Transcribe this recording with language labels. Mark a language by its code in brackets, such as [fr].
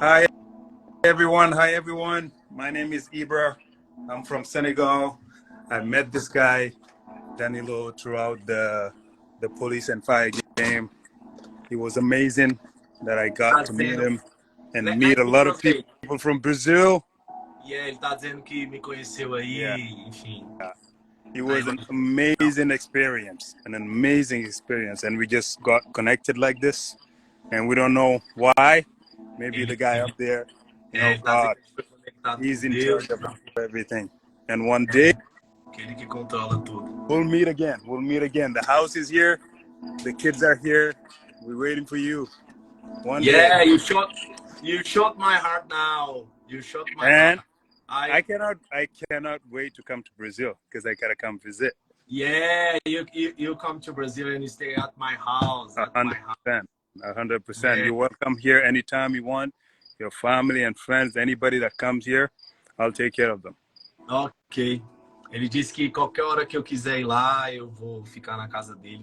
[en] Hi, everyone. Hi, everyone. My name is Ibra. I'm from Senegal. I met this guy, Danilo, throughout the police and fire game. It was amazing that I got to meet him and meet a lot of people from Brazil. [pt] Yeah, ele tá dizendo que me conheceu aí, [en] Yeah. [pt] enfim. [en] It was an amazing experience, and we just got connected like this, and we don't know why. Maybe the guy up there, God, he's in charge of everything. And one day, [pt] Aquele que controla tudo. [en] we'll meet again. The house is here. The kids are here. We're waiting for you. One day. You shot my heart now. You shot my And heart. I cannot wait to come to Brazil because I gotta come visit. Yeah, you come to Brazil and you stay at my house. 100%. 100%. You're welcome here anytime you want. Your family and friends, anybody that comes here, I'll take care of them. Ok. [pt] Ele disse que qualquer hora que eu quiser ir lá, eu vou ficar na casa dele.